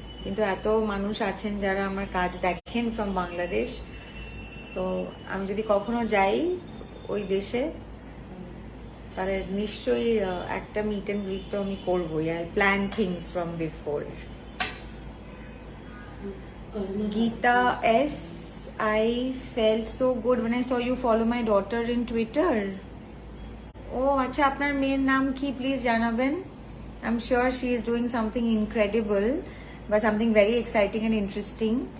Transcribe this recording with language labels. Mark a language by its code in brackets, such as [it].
[bn] কিন্তু এত মানুষ আছেন যারা আমার কাজ দেখেন ফ্রম বাংলাদেশ, সো আমি যদি কখনো যাই ওই দেশে তাহলে নিশ্চয়ই একটা মিট অ্যান্ড গ্রিট তো আমি করবোই। [en] I plan things from before. Gita S, I felt so good when I saw you follow my daughter in Twitter. [bn] Oh, আচ্ছা আপনার মেয়ের নাম কি প্লিজ জানাবেন? [en] I'm sure she is doing something incredible, but something very exciting and interesting.